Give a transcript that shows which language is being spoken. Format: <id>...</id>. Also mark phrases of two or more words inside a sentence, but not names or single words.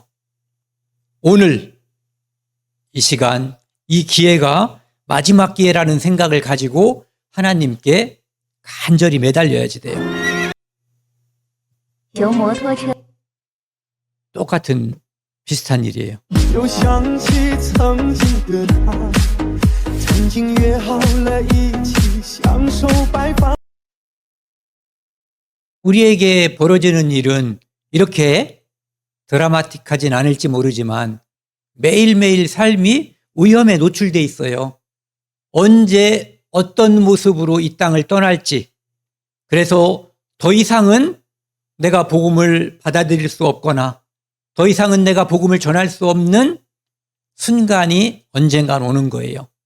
<ko>오늘 이 시간, 이 기회가 마지막 기회라는 생각을 가지고 하나님께 간절히 매달려야지 돼요. 똑같은 비슷한 일이에요.</ko> <zh>又想起曾经的他，曾经约好了一起享受白发。</zh> <ko>우리에게 벌어지는 일은 이렇게 드라마틱하진 않을지 모르지만 매일매일 삶이 위험에 노출돼 있어요. 언제 어떤 모습으로 이 땅을 떠날지. 그래서 더 이상은 내가 복음을 받아들일 수 없거나 더 이상은 내가 복음을 전할 수 없는 순간이 언젠간 오는 거예요.</ko>